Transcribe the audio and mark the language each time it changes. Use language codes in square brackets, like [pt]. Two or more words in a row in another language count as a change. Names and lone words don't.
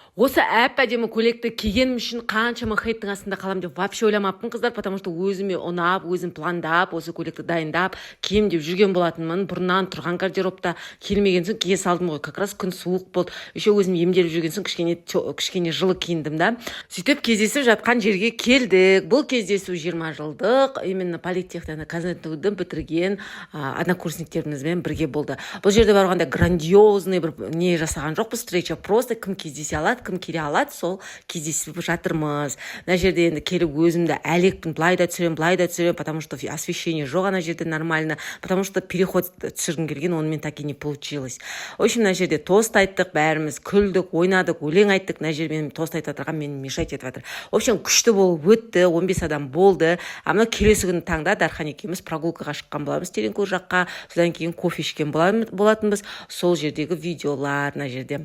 [kk] Осы әп-әдемі көйлекті кигенім үшін қаншама хейттің астында қалам деп вообще ойламаппын, қыздар, [ru] потому что [kk] өзіме ұнап, өзім пландап, осы көйлекті дайындап, кием деп жүрген болатынмын. Бұрыннан тұрған гардеробта келмеген соң кие салдым ғой. [ru] Как раз [kk] күн суық болды. Еще өзім емделіп жүрген соң кішкене жылы киіндім да. Сөйтіп кездесіп жатқан жерге келдік. Бұл кездесу 20 жылдық, именно политехтаны казнетуді бітірген однокурсниктерімізбен бірге болды. Бұл жерде барғанда грандиозный бір не жасаған жоқпыз, [ru] встреча, просто [kk] кім кездесе алады, кім келе алады, сол кездесіп жатырмыз. Мына жерде енді келіп өзімді әлекпін, былай да түсірем, [ru] потому что освещение [kk] жоқ ана жерде [ru] нормально, потому что переход [kk] түсіргім келген, онымен [ru] так и не получилось. В общем, [kk] мына жерде тост айттық, бәріміз күлдік, ойнадық, өлең айттық. Мына жерде тост айтып жатырған мені мешать етіп жатыр. [ru] В общем, [kk] күшті болып өтті, 15 адам болды. Ана келесі күні таңда Дархан екеуміз прогулкаға шыққан боламыз, Тереңкөл жаққа. Содан кейін кофе ішкен болатынбыз. Сол жердегі видеолар мына жерде.